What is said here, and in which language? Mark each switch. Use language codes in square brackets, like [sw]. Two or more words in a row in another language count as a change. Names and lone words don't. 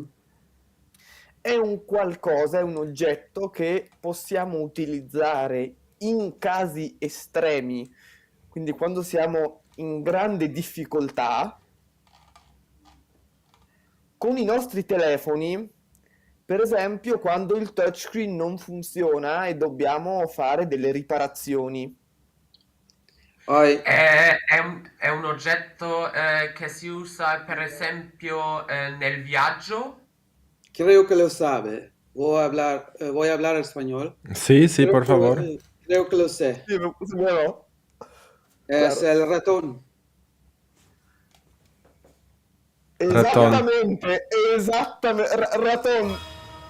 [it] È un qualcosa, è un oggetto che possiamo utilizzare in casi estremi, quindi quando siamo in grande difficoltà, con i nostri telefoni, per esempio quando il touchscreen non funziona e dobbiamo fare delle riparazioni. I È un oggetto che si usa per esempio nel viaggio? [es] creo que lo sabe. Voy a hablar español. Sí, sí, por favor. Creo que lo sé. [it] Sì, no? [es] Es Claro. el ratón. Raton. [it] Esattamente, raton.